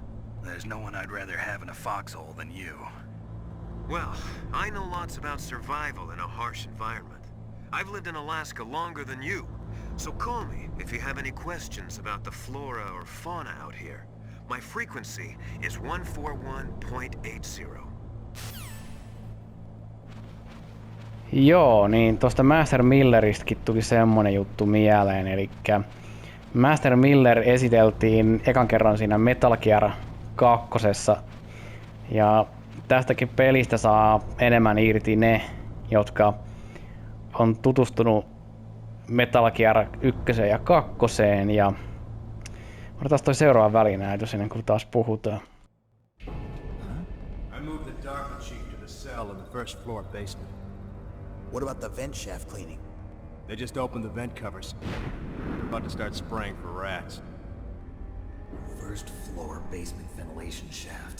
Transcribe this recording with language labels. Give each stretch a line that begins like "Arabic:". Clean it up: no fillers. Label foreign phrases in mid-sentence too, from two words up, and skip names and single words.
English: There's no one I'd rather have in a foxhole than you. Well, I know lots about survival in a harsh environment. I've lived in Alaska longer than you, so call me if you have any questions about the flora or fauna out here. My frequency is 141.80.
Finnish: Joo, niin tosta Master Milleristäkin tuli semmonen juttu mieleen, eli Master Miller esiteltiin ekan kerran siinä Metal Gear 2. Ja tästäkin pelistä saa enemmän irti ne, jotka on tutustunut Metal Gear 1 ja 2. Ja otetaan toi seuraava välinäytös ennen kuin taas puhutaan.
English: I moved the DARPA chief to the cell in the first floor basement. What about the vent shaft cleaning? They just opened the vent covers. They're about to start spraying for rats. First floor basement ventilation shaft.